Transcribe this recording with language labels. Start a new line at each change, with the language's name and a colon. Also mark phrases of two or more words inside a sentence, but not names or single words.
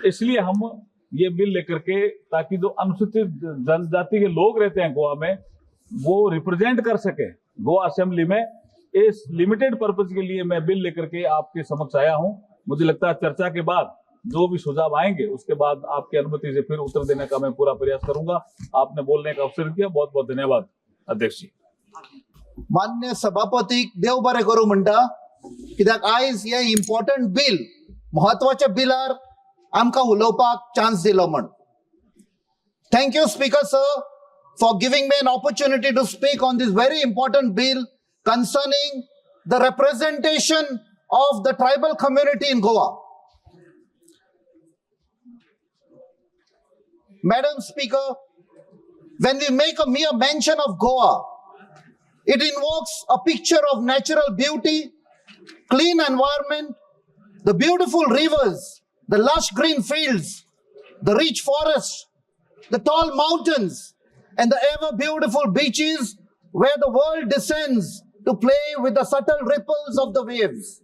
Hindi: इसलिए हम ये बिल लेकर के ताकि जो अनुसूचित जनजाति के लोग रहते हैं गोवा में वो रिप्रेजेंट कर सके गोवा असेंबली में, इस
English: limited purpose
Hindi: के लिए मैं बिल लेकर के आपके समक्ष आया हूं। मुझे लगता है चर्चा के बाद जो भी सुझाव आएंगे उसके बाद आपकी अनुमति से फिर उत्तर देने का मैं पूरा प्रयास करूंगा। आपने बोलने का अवसर दिया, बहुत बहुत धन्यवाद अध्यक्ष जी।
Konkani: मान्य सभापती देव बरें करूं म्हणटा, कित्याक आयज हे
English: important bill
Konkani: महत्वाचे बिलार आमकां उलोवपाक चान्स दिलो म्हण।
English: thank you speaker sir for giving me an opportunity to speak on this very important bill concerning the representation of the tribal community in Goa. Madam Speaker, when we make a mere mention of Goa, it invokes a picture of natural beauty, clean environment, the beautiful rivers, the lush green fields, the rich forests, the tall mountains, and the ever beautiful beaches where the world descends to play with the subtle ripples of the waves.